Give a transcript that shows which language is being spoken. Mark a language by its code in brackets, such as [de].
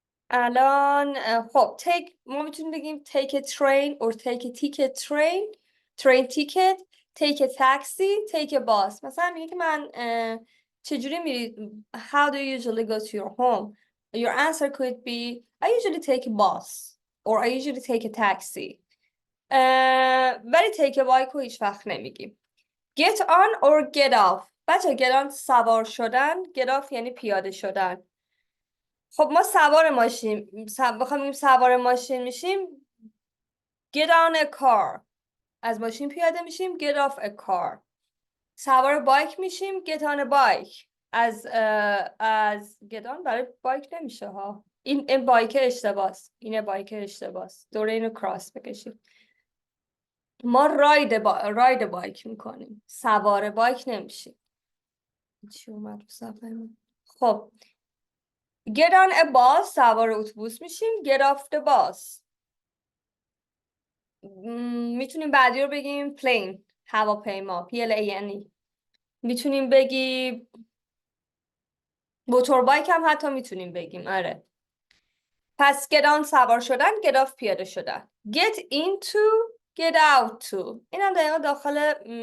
[fa] الان خب ما میتونیم بگیم [en] take a train or take a ticket train ticket, take a taxi, take a bus. [fa] مثلا میگه که من چجوری میری، [en] how do you usually go to your home? Your answer could be I usually take a bus or I usually take a taxi. [fa] ولی [en] take a bike [fa] رو هیچ وقت نمیگیم. [en] Get on or get off. [fa] بچه [en] get on [fa] سوار شدن، [en] get off [fa] یعنی پیاده شدن. خب ما سوار ماشین بخوام سوار ماشین میشیم [en] get on a car. [fa] از ماشین پیاده میشیم [en] get off a car. [fa] سوار بایک میشیم [en] get on a bike. [fa] از [en] get on [fa] برای بایک نمیشه ها. این بایک اشتباهه. این بایک اشتباهه. دوره اینو کراس بکشیم. ما راید بایک میکنیم، سوار بایک نمیشیم. چی اومد رو صفحه من؟ خب [en] get on a bus [fa] سوار اتوبوس میشیم [en] get off the bus. [fa] میتونیم بعدی رو بگیم plane هواپیما PLANE. میتونیم بگیم موتور بایک هم حتی میتونیم بگیم. آره پس [en] get on [fa] سوار شدن، [en] get off [fa] پیاده شدن. [en] get into get out to [fa] این هم دقیقا داخل